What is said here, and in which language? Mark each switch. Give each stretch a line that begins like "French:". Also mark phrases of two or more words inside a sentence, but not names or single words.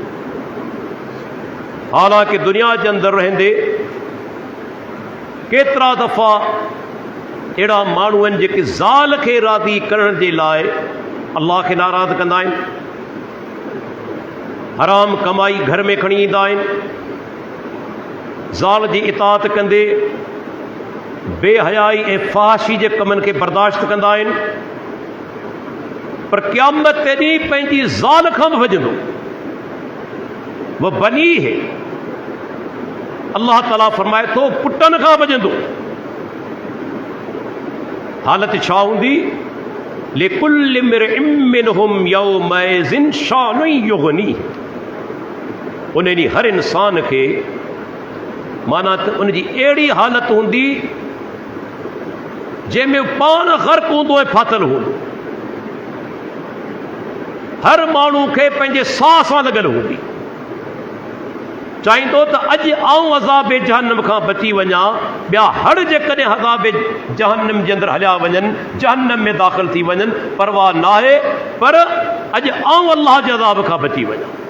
Sindhi: हालांकि दुनिया जे अंदरि रहंदे केतिरा दफ़ा अहिड़ा माण्हू आहिनि जेके ज़ाल खे राज़ी करण जे लाइ अल्लाह खे नाराज़ कंदा आहिनि, हराम कमाई घर में खणी ईंदा आहिनि, ज़ाल जी इताअत कंदे बेहयाई ऐं फ़ाहिशी जे कमनि खे बर्दाश्त कंदा आहिनि, पर क़यामत ते ॾींहुं पंहिंजी ज़ाल खां बि भॼंदो। वो बनी है, अल्लाह ताला फरमाए थो पुटनि खां भॼंदो। हालत छा हूंदी?
Arabic: لكل امرئ منهم يومئذ شأن يغني.
Sindhi: उन ॾींहुं हर इंसान खे माना त उनजी अहिड़ी हालत हूंदी जंहिंमें पाण ग़र्क़ हूंदो ऐं फाथल हूंदो। हर माण्हू खे पंहिंजे साह सां लॻल हूंदी, चाहींदो त अॼु आऊं अज़ाब जहन्नम खां बची वञा, ॿिया हर जेकॾहिं अज़ाब जहन्नम जे अंदरि हलिया वञनि, जहन्नम में दाख़िल थी वञनि, परवाह न आहे, पर अॼु आऊं अल्लाह जे अज़ाब खां बची वञा।